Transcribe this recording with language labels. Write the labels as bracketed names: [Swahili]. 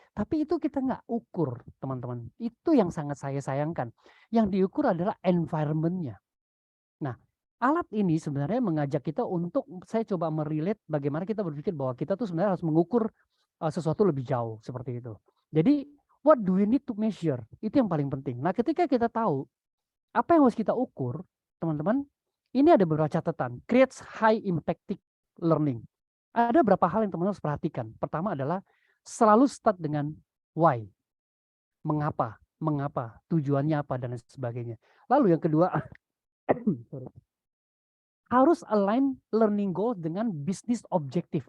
[Indonesian] Tapi itu kita nggak ukur, teman-teman. Itu yang sangat saya sayangkan. Yang diukur adalah environment-nya. Nah, alat ini sebenarnya mengajak kita untuk, saya coba merelate bagaimana kita berpikir bahwa kita tuh sebenarnya harus mengukur sesuatu lebih jauh seperti itu. Jadi, [English] what do we need to measure? [Indonesian] Itu yang paling penting. Nah, ketika kita tahu apa yang harus kita ukur, teman-teman, ini ada beberapa catatan. [English] Creates high impact learning. [Indonesian] Ada beberapa hal yang teman-teman harus perhatikan. Pertama adalah selalu start dengan why. Mengapa? Tujuannya apa, dan sebagainya. Lalu yang kedua, harus [English] align learning goal [Indonesian] dengan bisnis objektif.